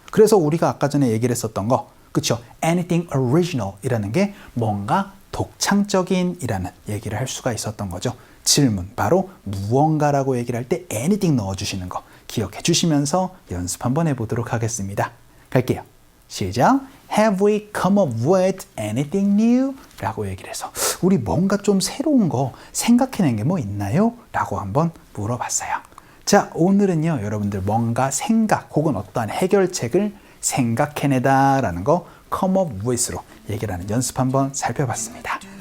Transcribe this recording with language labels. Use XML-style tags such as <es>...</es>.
<ko>그래서 우리가 아까 전에 얘기를 했었던 거 그쵸?</ko> <en>anything original</en> <ko>이라는 게 뭔가 독창적인 이라는 얘기를 할 수가 있었던 거죠. 질문 바로 무언가라고 얘기를 할 때 anything 넣어주시는 거 기억해 주시면서 연습 한번 해보도록 하겠습니다. 갈게요. 시작.</ko> <en>Have we come up with anything new?</en> <ko>라고 얘기를 해서 우리 뭔가 좀 새로운 거 생각해낸 게 뭐 있나요? 라고 한번 물어봤어요. 자, 오늘은요 여러분들 뭔가 생각 혹은 어떠한 해결책을 생각해내다 라는 거</ko> <en>come up with</en> <ko>로 얘기를 하는 연습 한번 살펴봤습니다.</ko>